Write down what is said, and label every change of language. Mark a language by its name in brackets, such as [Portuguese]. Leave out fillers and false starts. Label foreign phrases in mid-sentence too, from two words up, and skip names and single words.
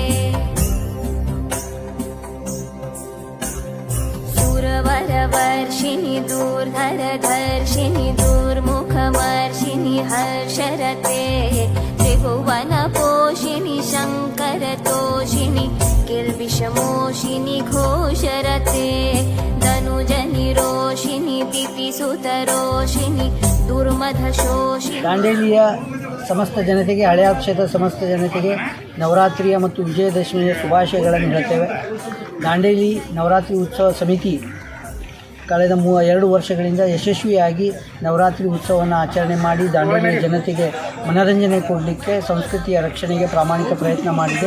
[Sanskrit] सुरवरवर्षिणि दूर्धरधर्षिणि दूर्मुखमर्षिणि हर्षरते त्रिभुवनपोषिणि शङ्करतोषिणि किल्बिषमोषिनि घोषरते धनुजनिरोषिणि दितिसुतरोषिणि दुर्मधशोषिनि [Kannada] ದಾಂಡೇಲಿಯ ಸಮಸ್ತ ಜನತೆಗೆ ಹಳೆಯ ಕ್ಷೇತ್ರದ ಸಮಸ್ತ ಜನತೆಗೆ ನವರಾತ್ರಿಯ ಮತ್ತು ವಿಜಯದಶಮಿಯ ಶುಭಾಶಯಗಳನ್ನು ಹೇಳುತ್ತೇವೆ. ದಾಂಡೇಲಿ ನವರಾತ್ರಿ ಉತ್ಸವ ಸಮಿತಿ ಕಳೆದ 2 ವರ್ಷಗಳಿಂದ ಯಶಸ್ವಿಯಾಗಿ ನವರಾತ್ರಿ ಉತ್ಸವವನ್ನು ಆಚರಣೆ ಮಾಡಿ ದಾಂಡೇಲಿ ಜನತೆಗೆ ಮನರಂಜನೆ ಕೊಡಲಿಕ್ಕೆ ಸಂಸ್ಕೃತಿಯ ರಕ್ಷಣೆಗೆ ಪ್ರಾಮಾಣಿಕ ಪ್ರಯತ್ನ ಮಾಡಿದೆ.